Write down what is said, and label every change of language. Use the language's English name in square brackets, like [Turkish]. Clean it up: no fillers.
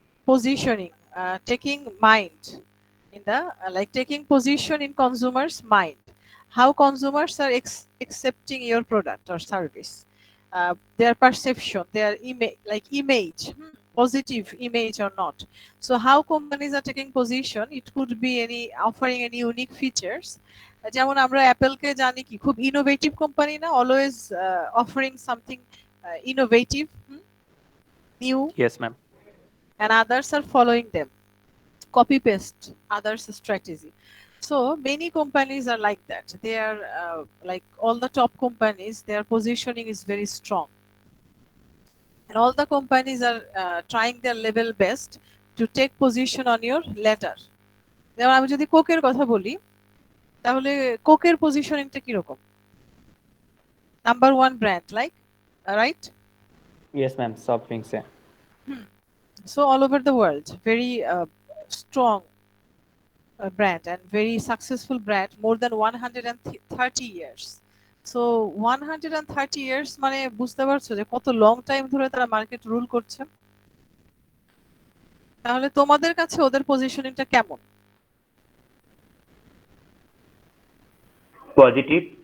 [English] positioning, taking mind in the like taking position in consumers' mind. How consumers are accepting your product or service, their perception, their image, like image, positive image or not. So how companies are taking position? It could be any offering any unique features. [Bangla] যেমন আমরা অ্যাপেলকে জানি কি খুব innovative company না, [English] Always offering something innovative, new, yes ma'am. and others are following them, copy paste others strategy. So many companies are like that. They are like all the top companies, their positioning is very strong, and all the companies are trying their level best to take position on your letter. [Bangla] যেমন আমি যদি কোকের কথা বলি তাহলে কোকের পজিশনিংটা কিরকম? [English] Number one brand, like, right? Yes ma'am, soft ড্রিঙ্কসে। So all over the world, very strong brand and very successful brand, more than 130 years. So 130 years [Bangla] মানে বুঝতে পারছো যে কত লং টাইম ধরে তারা মার্কেট রুল করছে। তাহলে তোমাদের কাছে ওদের পজিশনিংটা কেমন? [English] Positive.